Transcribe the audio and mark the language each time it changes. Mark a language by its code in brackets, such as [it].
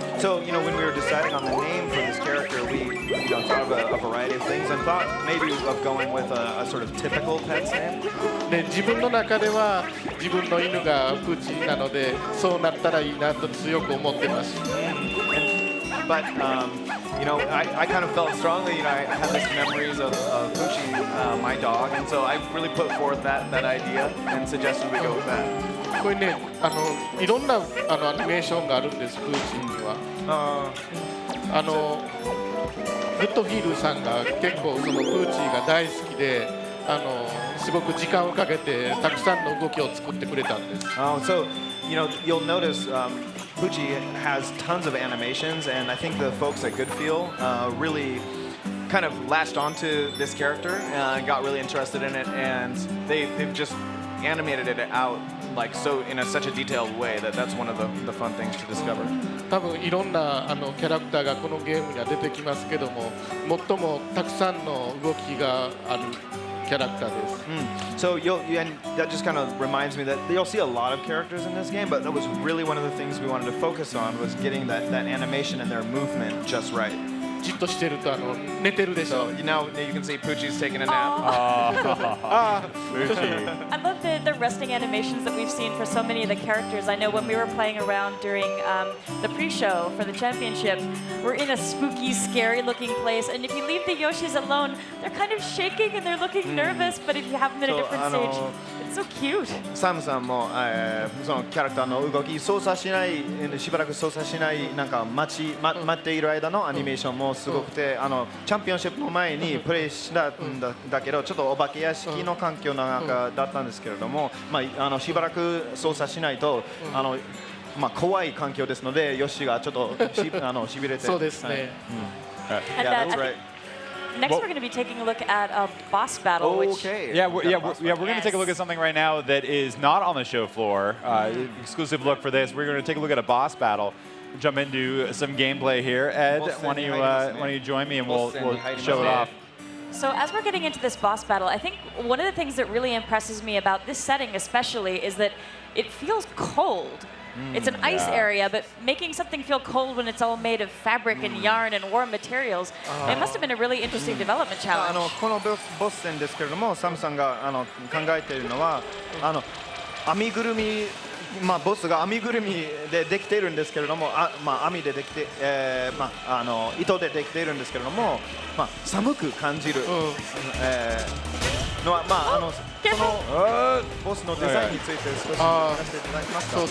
[en] So, you know, when we were deciding on the name for this character, we thought of a variety of things and thought maybe of going with a sort of typical pet's name. [ja] で、自分の中では自分の犬がプチなので、そうなったらいいなと強く思ってます。 [en] But, you know, I kind of felt strongly, you know, I had this memories of Poochie, my dog, and so I really put forth that idea and suggested we go with that. [ja] これね、いろんなアニメーションがあるんです、プーチには。グッドフィールさんが結構そのプーチが大好きで、すごく時間をかけてたくさんの動きを作ってくれたんです。 [en] So, you know, you'll notice Poochie has tons of animations, and I think the folks at Goodfeel really kind of latched onto this character and got really interested in it, and they've just animated it out like so in such a detailed way that's one of the fun things to discover. [ja] 多分いろんなキャラクターがこのゲームには出てきますけども、最もたくさんの動きがあるキャラクターです。 [en] So and that just kind of reminds me that you'll see a lot of characters in this game, but that was really one of the things we wanted to focus on was getting that animation and their movement just right. [ja] じっとしてると寝てるでしょ。 [en] So now you can see Poochie's taking a nap. Poochie. I love the resting animations that we've seen for so many of the characters. I know when we were playing around during the pre-show for the championship, we're in a spooky, scary-looking place, and if you leave the Yoshis alone, they're kind of shaking and they're looking nervous, but if you have them in a different stage, it's so cute. [ja] サムさんも、そのキャラクターの動き操作しないしばらく操作しないなんか待っている間のアニメーションもすごくてチャンピオンシップの前にプレイしたんだけどちょっとお化け屋敷の環境の中だったんですけれども、しばらく操作しないとまあ、怖い環境ですので、ヨッシーがちょっとしびれて。そうですね。はい [en] And Yeah, that's I right. think next we're going to be taking a look at a boss battle, which Okay. Yeah, we're going Yes. to take a look at something right now that is not on the show floor. Exclusive look for this. We're going to take a look at a boss battle. Jump into some gameplay here. Ed, why don't you join me and we'll show it off. So as we're getting into this boss battle, I think one of the things that really impresses me about this setting especially is that it feels cold. It's an ice area, but making something feel cold when it's all made of fabric and yarn and warm materials, it must have been a really interesting development challenge. [ja] このボス戦ですけれども、サムさんが考えているのは編みぐるみ、まあ、ボスが編みぐるみでできているんですけれども、まあ、網でできて、まあ、糸でできているんですけれども、まあ、寒く感じる、のは、まあ、そのボスのデザインについて少し聞かせていただけますか。